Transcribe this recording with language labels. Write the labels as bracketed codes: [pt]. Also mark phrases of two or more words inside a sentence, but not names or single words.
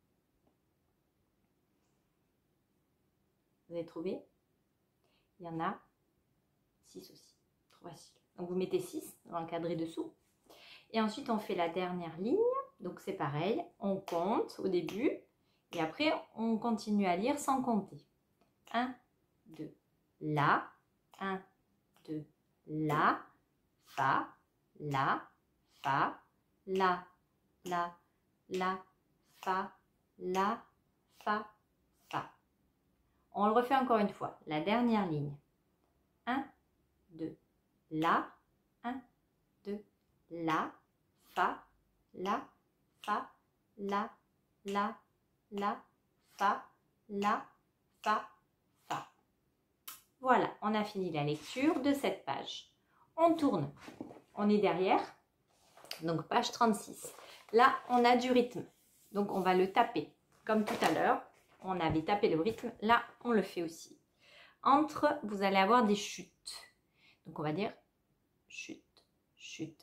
[fr] Vous avez trouvé? Il y en a 6 aussi. Trop facile. Donc, vous mettez 6 dans le cadré dessous. Et ensuite, on fait la dernière ligne. Donc, c'est pareil. On compte au début. Et après, on continue à lire sans compter. 1, 2, La. 1, 2, La. Fa. La. Fa. La. La. La. Fa. La. Fa. Fa. On le refait encore une fois. La dernière ligne. 1, 2, La. 1, 2, La. Fa. La. Fa. La. La. La. Fa. La. Fa. Fa. Voilà, on a fini la lecture de cette page. On tourne. On est derrière. Donc, page 36. Là, on a du rythme. Donc, on va le taper. Comme tout à l'heure, on avait tapé le rythme. Là, on le fait aussi. Entre, vous allez avoir des chutes. Donc, on va dire chute, chute.